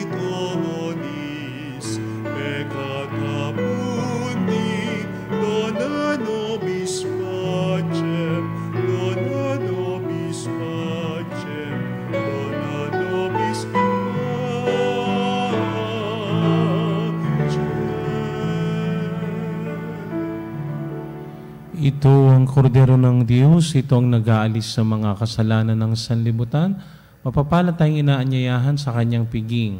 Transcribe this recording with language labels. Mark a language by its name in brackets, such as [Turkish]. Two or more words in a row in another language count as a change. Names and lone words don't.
[Latin] donis peccata mundi, dona nobis pacem, dona nobis pacem, dona nobis pacem. [Filipino] Ito ang kordero ng Diyos, ito ang nag-aalis sa mga kasalanan ng sanlibutan. Mapapala tayong inaanyayahan sa kanyang piging.